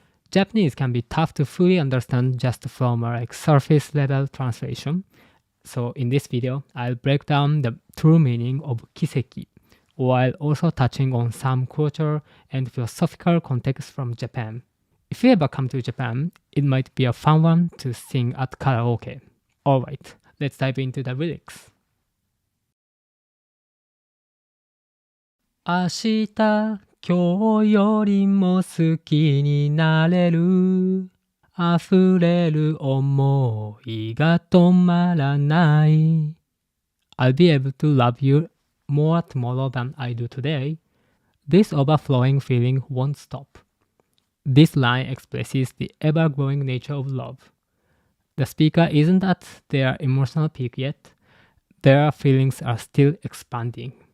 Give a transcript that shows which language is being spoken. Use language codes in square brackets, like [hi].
[en] Japanese can be tough to fully understand just from a surface level translation, so in this video, I'll break down the true meaning of KISEKI, while also touching on some cultural and philosophical context from Japan. If you ever come to Japan, it might be a fun one to sing at karaoke. Alright, let's dive into the lyrics. [ja] 明日、今日よりも好きになれる。溢れる思いが止まらない。 [en] I'll be able to love you more tomorrow than I do today. This overflowing feeling won't stop. This line expresses the ever-growing nature of love. The speaker isn't at their emotional peak yet. Their feelings are still expanding.